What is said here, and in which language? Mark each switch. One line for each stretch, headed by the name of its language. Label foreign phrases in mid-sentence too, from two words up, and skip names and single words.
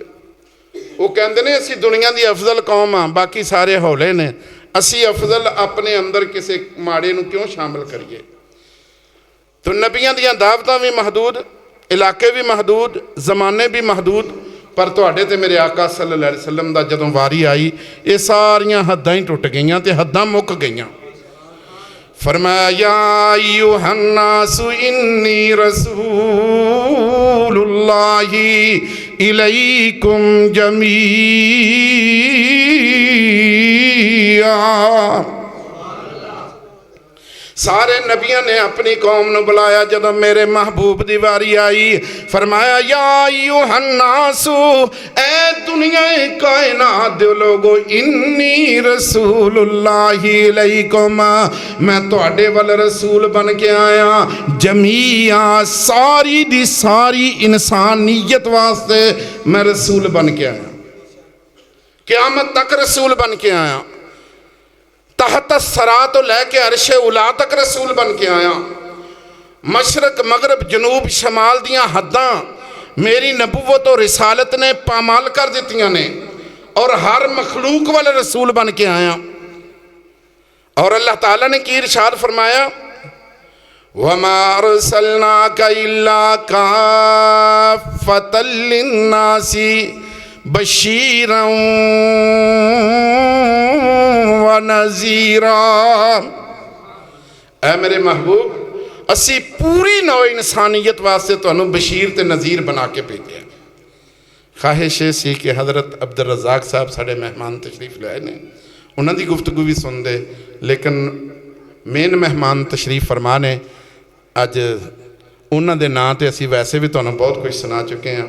Punjabi: ਉਹ ਕਹਿੰਦੇ ਨੇ ਅਸੀਂ ਦੁਨੀਆ ਦੀ ਅਫਜ਼ਲ ਕੌਮ ਹਾਂ, ਬਾਕੀ ਸਾਰੇ ਹੌਲੇ ਨੇ, ਅਸੀਂ ਅਫਜ਼ਲ ਆਪਣੇ ਅੰਦਰ ਕਿਸੇ ਮਾੜੇ ਨੂੰ ਕਿਉਂ ਸ਼ਾਮਿਲ ਕਰੀਏ? ਤਾਂ ਨਬੀਆਂ ਦੀਆਂ ਦਾਵਤਾਂ ਵੀ ਮਹਦੂਦ, ਇਲਾਕੇ ਵੀ ਮਹਦੂਦ, ਜ਼ਮਾਨੇ ਵੀ ਮਹਦੂਦ। ਪਰ ਤੁਹਾਡੇ ਤੇ ਮੇਰੇ ਆਕਾ
Arabic: صلى الله عليه وسلم
Punjabi: ਦਾ ਜਦੋਂ ਵਾਰੀ ਆਈ, ਇਹ ਸਾਰੀਆਂ ਹੱਦਾਂ ਹੀ ਟੁੱਟ ਗਈਆਂ ਤੇ ਹੱਦਾਂ ਮੁੱਕ ਗਈਆਂ।
Arabic: फरमाया يا أيها الناس إني رسول الله إليكم جميعا.
Urdu: سارے نبیوں نے اپنی قوم کو بلایا، جب میرے محبوب کی واری آئی فرمایا
Arabic: يا أيها الناس,
Punjabi: ਐ ਦੁਨੀਆ ਕਾਇਨਾਤ ਦੇ ਲੋਕੋ,
Arabic: إني رسول الله عليكم,
Punjabi: ਮੈਂ ਤੁਹਾਡੇ ਵੱਲ ਰਸੂਲ ਬਣ ਕੇ ਆਇਆ। ਜਮੀਆ, ਸਾਰੀ ਦੀ ਸਾਰੀ ਇਨਸਾਨੀਅਤ ਵਾਸਤੇ ਮੈਂ ਰਸੂਲ ਬਣ ਕੇ ਆਇਆ, ਕ਼ਿਆਮਤ ਤੱਕ ਰਸੂਲ ਬਣ ਕੇ ਆਇਆ। ਤਹਿਤ ਸਰਾ ਤੋਂ ਲੈ ਕੇ ਅਰਸ਼ੇ ਉਲਾ ਤੱਕ ਰਸੂਲ ਬਣ ਕੇ ਆਇਆ। ਮਸ਼ਰਿਕ ਮਗ਼ਰਿਬ ਜਨੂਬ ਸ਼ਮਾਲ ਦੀਆਂ ਹੱਦਾਂ ਮੇਰੀ ਨਬੂਵਤ ਔਰ ਰਿਸਾਲਤ ਨੇ ਪਾਮਾਲ ਕਰ ਦਿੱਤੀਆਂ ਨੇ ਔਰ ਹਰ ਮਖ਼ਲੂਕ ਵਾਲੇ ਰਸੂਲ ਬਣ ਕੇ ਆਇਆ। ਔਰ ਅੱਲਾਹ ਤਾਲਾ ਨੇ ਕੀ ਇਰਸ਼ਾਦ ਫ਼ਰਮਾਇਆ,
Arabic: وما أرسلناك إلا كافة للناس بشيرا و نذيرا.
Punjabi: ਐ ਮੇਰੇ ਮਹਿਬੂਬ, ਅਸੀਂ ਪੂਰੀ ਨੌ ਇਨਸਾਨੀਅਤ ਵਾਸਤੇ ਤੁਹਾਨੂੰ ਬਸ਼ੀਰ ਤੇ ਨਜ਼ੀਰ ਬਣਾ ਕੇ ਭੇਜੇ। ਖ਼ਾਹਿਸ਼ ਏ ਸੀ ਕਿ ਹਜ਼ਰਤ ਅਬਦੁਲ ਰਜ਼ਾਕ ਸਾਹਿਬ ਸਾਡੇ ਮਹਿਮਾਨ ਤਸ਼ਰੀਫ਼ ਲਾਏ ਨੇ, ਉਨ੍ਹਾਂ ਨੇ ਗੁਫ਼ਤਗੂ ਵੀ ਸੁਣ ਦੇ, ਲੇਕਿਨ ਮੇਨ ਮਹਿਮਾਨ ਤਸ਼ਰੀਫ਼ ਫ਼ਰਮਾ ਨੇ। ਅੱਜ ਉਨ੍ਹਾਂ ਨੇ ਨਾਂ ਤੋ ਅਸੀਂ ਵੈਸੇ ਵੀ ਤੁਹਾਨੂੰ ਬਹੁਤ ਕੁਝ ਸੁਣਾ ਚੁੱਕੇ ਹੈਂ।